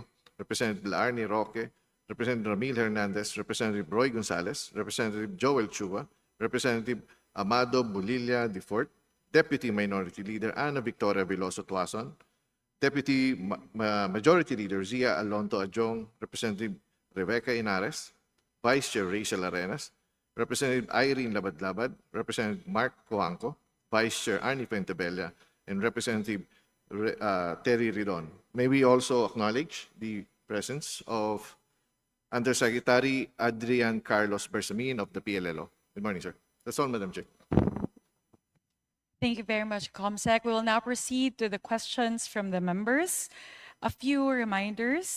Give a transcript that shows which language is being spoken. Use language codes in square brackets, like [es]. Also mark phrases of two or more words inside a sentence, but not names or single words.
[en] Representative Laarni Roque, Representative Ramil Hernandez, Representative Roy Gonzalez, Representative Joel Chua, Representative Amado Bulilla Defort, Deputy Minority Leader Ana Victoria Veloso Tuason, Deputy Majority Leader Zia Alonto Adjong, Representative Rebecca Inares, Vice Chair Rachel Arenas, Representative Irene Labad-Labad, Representative Mark Coanco, Vice Chair Arnie Pentebella, and Representative Terry Ridon. May we also acknowledge the presence of Undersecretary Adrian Carlos Bersamin of the PLLO. Good morning, sir. That's all, Madam Chair. Thank you very much, COMSEC. We will now proceed to the questions from the members. A few reminders.